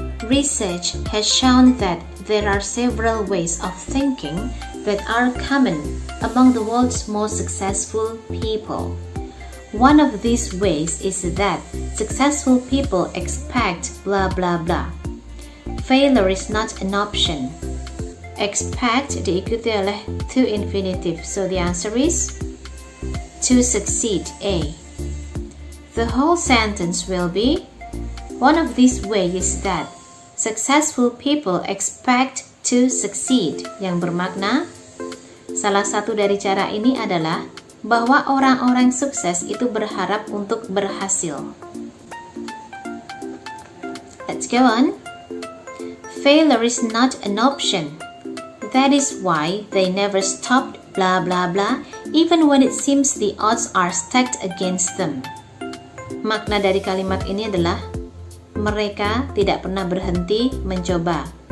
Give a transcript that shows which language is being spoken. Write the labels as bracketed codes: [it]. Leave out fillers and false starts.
[en] Research has shown that there are several ways of thinking that are common among the world's most successful people. One of these ways is that successful people expect blah blah blah. Failure is not an option. [id] Expect diikuti oleh to infinitive, [en] so the answer is to succeed, [id] A. [en] The whole sentence will be, one of these ways is that successful people expect to succeed, [id] yang bermakna salah satu dari cara ini adalah bahwa orang-orang sukses itu berharap untuk berhasil. [en] Let's go on. Failure is not an option. That is why they never stopped blah blah blah even when it seems the odds are stacked against them. [id] Makna dari kalimat ini adalah mereka tidak pernah berhenti mencoba.